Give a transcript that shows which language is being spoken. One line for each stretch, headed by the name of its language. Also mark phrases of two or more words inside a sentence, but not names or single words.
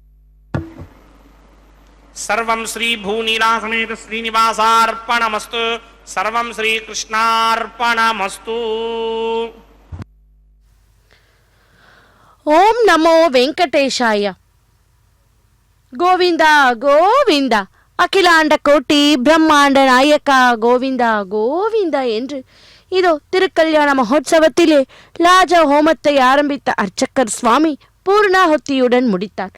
Sanskrit: सर्वं श्री भूनीला समेत श्रीनिवासार्पणमस्तु సర్వం శ్రీకృష్ణార్పణమస్తు. ஓம் நமோ வெங்கடேஷாய.
Tamil: கோவிந்தா கோவிந்தா, அகிலாண்ட கோட்டி பிரம்மாண்ட நாயக்கா கோவிந்தா கோவிந்தா என்று இதோ திருக்கல்யாண மகோத்சவத்திலே லாஜ ஹோமத்தை ஆரம்பித்த அர்ச்சகர் சுவாமி பூர்ணாகுத்தியுடன் முடித்தார்.